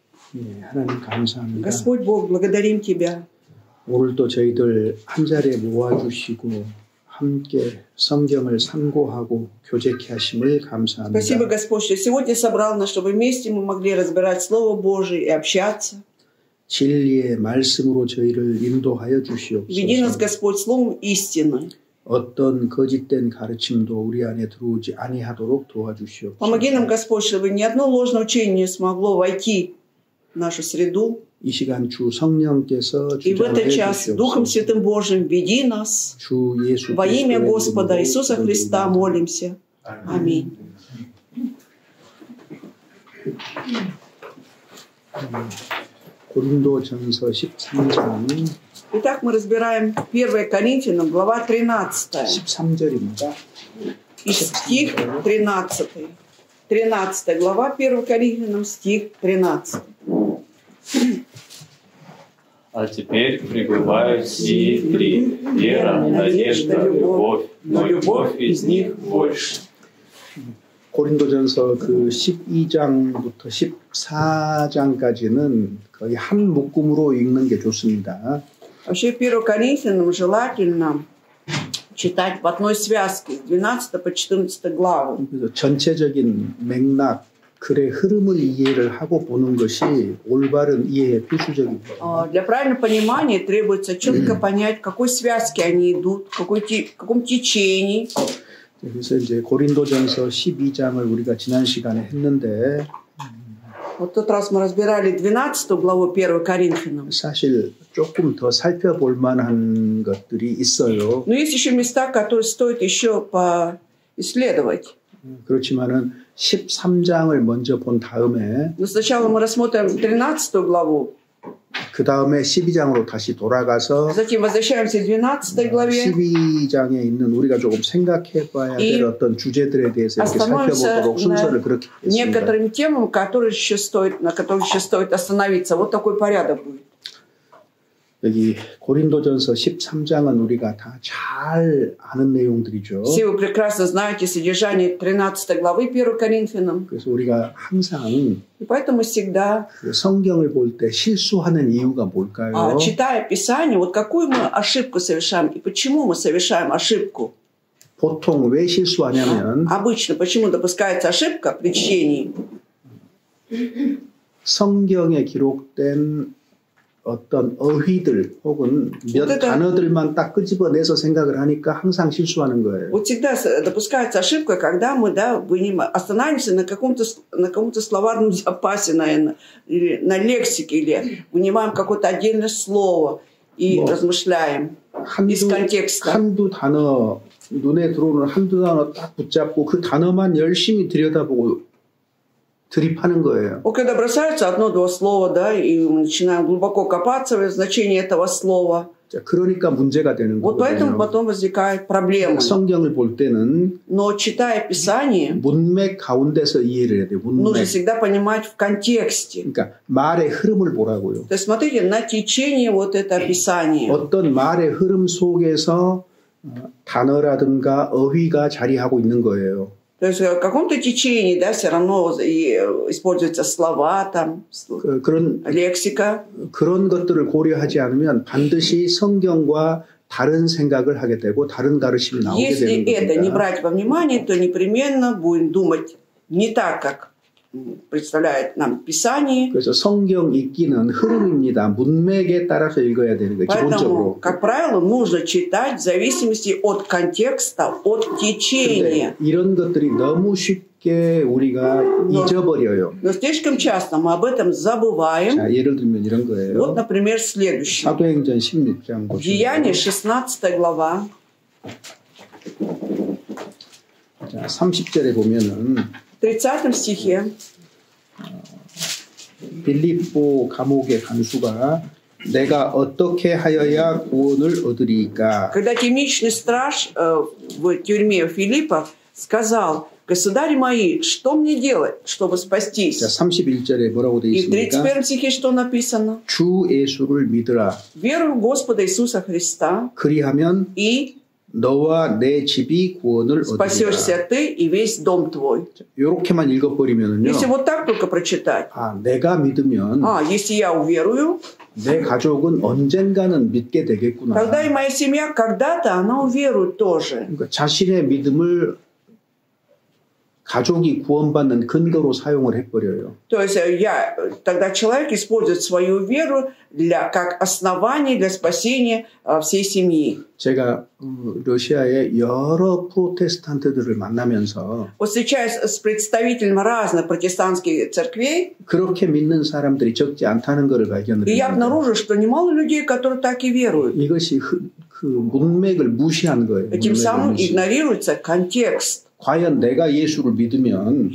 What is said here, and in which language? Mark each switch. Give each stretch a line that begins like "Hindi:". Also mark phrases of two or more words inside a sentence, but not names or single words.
Korean: 예, 하나님 감사합니다.
Russian: Господь Бог, благодарим Тебя.
Korean: 오늘도 저희들 한 자리에 모아주시고 함께 성경을 상고하고 교제케 하심을 감사합니다.
Russian: Спасибо, Господь, что сегодня собрал нас, чтобы вместе мы могли разбирать Слово Божие и общаться.
Korean: 진리의 말씀으로 저희를 인도하여
Russian: Веди нас,
Korean: 주시옵소서.
Russian: Господь, Словом истины.
Korean: 어떤 거짓된 가르침도 우리 안에 들어오지 아니하도록 도와주시옵소서.
Russian: Помоги нам, Господь, чтобы ни одно ложное учение не смогло войти в нашу среду.
Korean: 이 시간 주 성령께서
Russian: И в этот
Korean: 주장해
Russian: час Духом
Korean: 주시옵소서.
Russian: Святым Божьим веди нас.
Korean: 주 예수
Russian: Во имя
Korean: 그리스도의
Russian: Господа
Korean: 이름으로
Russian: Иисуса Христа
Korean: 기도드립니다.
Russian: молимся. Аминь.
Korean: 고린도전서 13장
Russian: Итак, мы разбираем 1 Коринфянам, глава 13.
Korean: 13절입니다.
Russian: И стих 13. 13 глава 1 Коринфянам, стих 13. А теперь пребывают сии три: вера, надежда, любовь, но любовь из них больше.
Korean: 고린도전서 그 12장부터 14장까지는 거의 한 묶음으로 읽는 게 좋습니다.
Russian: Вообще 1 Коринфянам желательно читать в одной связке с 12 по 14 главу.
Korean: 그래서 전체적인 맥락, 글의 흐름을 이해를 하고 보는 것이 올바른 이해의 필수적입니다.
Russian: Для правильного понимания требуется четко понять, в какой связке они идут, в каком течении.
Korean: 그래서 이제 고린도전서 12장을 우리가 지난 시간에 했는데
Russian: Вот в тот раз мы разбирали 12 главу 1 Коринфянам.
Korean: 사실 조금 더 살펴볼 만한 것들이 있어요.
Russian: Но есть еще места, которые стоит еще поисследовать.
Korean: 그렇지만은 13장을 먼저 본 다음에
Russian: Но сначала мы рассмотрим 13 главу,
Korean: 그 다음에 12장으로 다시 돌아가서
Russian: затем возвращаемся к 12 главе
Korean: 12장에 있는 우리가 조금 생각해 봐야 될 어떤 주제들에 대해서 이렇게 살펴보도록 순서를 그렇게 했습니다.
Russian: некоторым темам, на которых еще стоит остановиться. Вот такой порядок будет.
Korean: 여기 고린도전서 13장은 우리가 다 잘 아는 내용들이죠.
Russian: Все вы прекрасно знаете содержание 13 главы 1 Коринфянам.
Korean: 그래서 우리가 항상
Russian: И поэтому всегда,
Korean: 성경을 볼 때 실수하는 이유가 뭘까요?
Russian: читая Писание, вот какую мы ошибку совершаем и почему мы совершаем ошибку.
Korean: 보통 왜 실수하냐면
Russian: Обычно почему допускается ошибка при чтении?
Korean: 성경에 기록된 어떤 어휘들 혹은 몇 단어들만 딱 끄집어내서 생각을 하니까 항상 실수하는 거예요.
Russian: Вот всегда допускается ошибка, когда мы останавливаемся на каком-то словарном запасе, наверное, или на лексике, или вынимаем какое-то отдельное слово и размышляем из контекста.
Korean: 한두 단어, 눈에 들어오는 한두 단어 딱 붙잡고 그 단어만 열심히 들여다보고 드립하는 거예요.
Russian: Вот когда бросаются одно-два слова, да, и мы начинаем глубоко копаться в значении этого слова.
Korean: 그러니까 문제가 되는
Russian: Вот поэтому
Korean: 거거든요.
Russian: потом возникает проблема.
Korean: 성경을 볼 때는
Russian: Но читая Писание,
Korean: 문맥 가운데서 이해를 해야 돼요.
Russian: нужно
Korean: 문맥.
Russian: всегда понимать в контексте.
Korean: 그러니까 말의 흐름을 보라고요.
Russian: То есть смотрите на течение вот это описание.
Korean: 어떤 말의 흐름 속에서 단어라든가 어휘가 자리하고 있는 거예요.
Russian: То есть в каком-то течении, да, все равно используются слова, там, лексика.
Korean: 그런 것들을 고려하지 않으면 반드시 성경과 다른 생각을 하게 되고 다른 가르침이 나오게
Russian: Если
Korean: 되는
Russian: это не
Korean: 겁니다.
Russian: брать во внимание, то непременно будем думать не так, как представляет нам Писание.
Korean: 그래서 성경 읽기는 흐름입니다. 문맥에 따라서 읽어야 되는 거예요.
Russian: Поэтому,
Korean: 기본적으로.
Russian: как правило, нужно читать в зависимости от контекста, от течения.
Korean: 이런 것들이 너무 쉽게 우리가 잊어버려요.
Russian: Но слишком часто мы об этом забываем.
Korean: 자, 예를 들면 이런 거예요.
Russian: Вот, например, следующее.
Korean: 사도행전 16장 보시면
Russian: Деяние, 16 глава.
Korean: 자, 30절에 보면은
Russian: В 30 стихе
Korean: 빌립보 감옥의 간수가 내가 어떻게 하여야 구원을 얻으리까?
Russian: когда темничный страж в тюрьме Филиппа сказал: «Государи мои, что мне делать, чтобы спастись?»
Korean: 자, 31절에 뭐라고 되어
Russian: И в
Korean: 있습니까?
Russian: 31 стихе что написано?
Korean: 주 예수를 믿으라.
Russian: «Веруй в Господа Иисуса Христа,
Korean: 그리하면
Russian: и
Korean: 너와 내 집이 구원을 얻으리라.
Russian: Спасешься ты и весь дом твой.
Korean: 이렇게만 읽어버리면은요.
Russian: Если вот так только прочитать.
Korean: 내가 믿으면
Russian: Если я уверую,
Korean: 내 가족은 언젠가는 믿게 되겠구나.
Russian: тогда и моя семья когда-то, она уверует тоже.
Korean: 그러니까 자신의 믿음을 가족이 구원받는 근거로 사용을 해버려요.
Russian: То есть тогда человек использует свою веру как основание для спасения всей семьи.
Korean: 제가 러시아의 여러 프로테스탄트들을 만나면서
Russian: Вот встречаясь с представителями разных протестантских церквей,
Korean: 그렇게 믿는 사람들이 적지 않다는 것을 발견을
Russian: и я
Korean: 했는데
Russian: обнаружил, что немало людей, которые так и веруют.
Korean: 이것이 그 문맥을 무시한 거예요.
Russian: Тем самым игнорируется контекст.
Korean: 과연 내가 예수를 믿으면